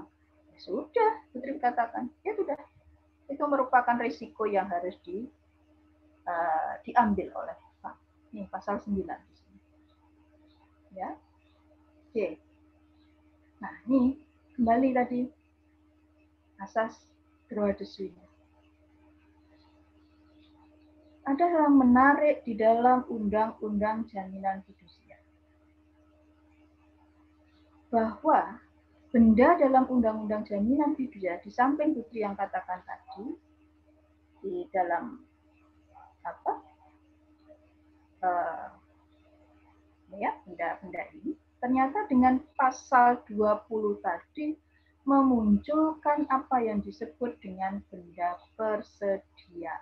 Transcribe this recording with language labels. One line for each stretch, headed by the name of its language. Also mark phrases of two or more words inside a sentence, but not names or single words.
Indonesian: Ya sudah, Putri katakan, ya sudah. Itu merupakan risiko yang harus diambil oleh bank. Ini pasal 9 di sini. Ya. Oke. Nah, ini kembali tadi asas
French: droit de suite.
Indonesian: Ada hal menarik di dalam Undang-Undang Jaminan Fidusia. Bahwa benda dalam Undang-Undang Jaminan Fidusia, di samping Putri yang katakan tadi, di dalam benda-benda ini, ternyata dengan pasal 20 tadi memunculkan apa yang disebut dengan benda persediaan.